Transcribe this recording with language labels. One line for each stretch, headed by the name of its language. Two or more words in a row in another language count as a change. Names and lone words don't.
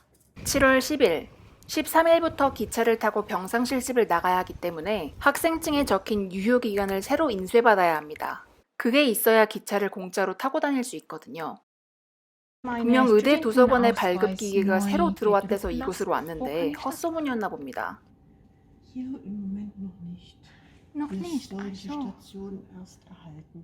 Korean: 7월 10일, 13일부터 기차를 타고 병상 실습을 나가야 하기 때문에 학생증에 적힌 유효기간을 새로 인쇄받아야 합니다. 그게 있어야 기차를 공짜로 타고 다닐 수 있거든요. 분명 의대 도서관에 발급기계가 새로 들어왔대서 이곳으로 왔는데 헛소문이었나 봅니다.
German: Hier im Moment noch nicht. Noch Ich nicht. soll Ach die so. Station erst erhalten.